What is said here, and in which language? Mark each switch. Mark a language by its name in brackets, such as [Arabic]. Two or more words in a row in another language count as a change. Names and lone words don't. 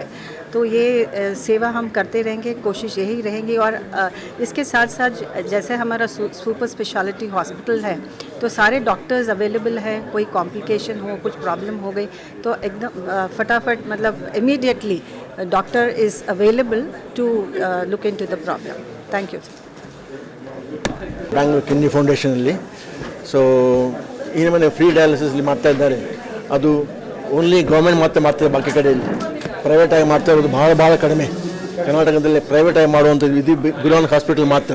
[Hindi] तो ये सेवा हम करते रहेंगे, कोशिश यही रहेंगी और इसके साथ साथ जैसे हमारा [English] super speciality hospital [Hindi] है तो सारे [English] doctors available [Hindi] हैं। कोई कॉम्प्लिकेशन हो, कुछ प्रॉब्लम हो गई तो एकदम फटाफट मतलब [English] immediately doctor is available to look into the problem. Thank you. [Kannada] ಬ್ಯಾಂಗ್ಳೂರ್ ಕಿಡ್ನಿ ಫೌಂಡೇಶನಲ್ಲಿ ಈ ನಮ್ಮನೆ [English] free dialysis-li [Kannada] ಮಾಡ್ತಾ ಇದ್ದಾರೆ. ಅದು [English] only government [Kannada] ಮಾತ್ರ ಮಾಡ್ತಾರೆ, ಬಾಕಿ ಕಡೆ ಪ್ರೈವೇಟಾಗಿ ಮಾಡ್ತಾ ಇರೋದು ಭಾಳ ಕಡಿಮೆ. ಕರ್ನಾಟಕದಲ್ಲಿ ಪ್ರೈವೇಟಾಗಿ ಮಾಡುವಂಥದ್ದು ಇದು ಗುರುನಾನಕ್ ಹಾಸ್ಪಿಟಲ್ ಮಾತ್ರ.